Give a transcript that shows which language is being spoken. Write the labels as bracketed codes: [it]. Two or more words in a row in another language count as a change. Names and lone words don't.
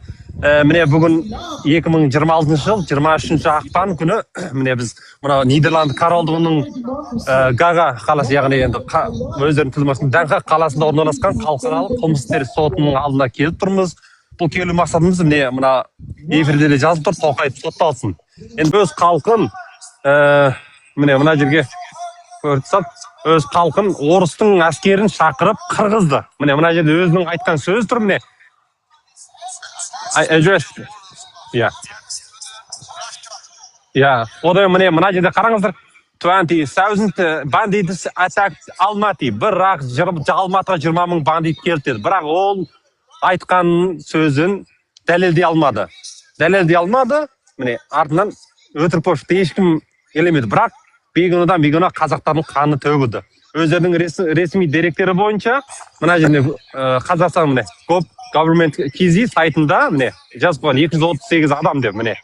[kk] Міне бүгін 2026 жыл 23 ақпан күні міне біз мына Нидерланд корольдығының Гага қаласы, яғни енді өздерінің тілмасының Данхак қаласында орналасқан халықаралық қылмыстық сотының алдына келіп тұрмыз. Бұл келу мақсатымыз мына эфирде де жазылып тұр, Тоқаев сотталсын. Енді өз халқын міне мына жерге көрсетіп, өз халқын орыстың әскерін шақырып қырғызды. Мына жерде өзінің айтқан сөз тұр, міне. [en] I address. [kk] Одан мына жерде қараңыздар. [en] 20,000 bandits attacked Almaty. [kk] Бірақ Алматыға 20,000 бандит келді. Бірақ ол айтқан сөзін дәлелдей алмады. Міне артынан өтірік болып ешкім елемеді. Бірақ бейгүнәдан қазақтардың қаны төгілді. Өздерінің ресми деректері бойынша мына жерде Қазақстан міне Government KZ сайтында міне жазып қойған 238 адам деп міне.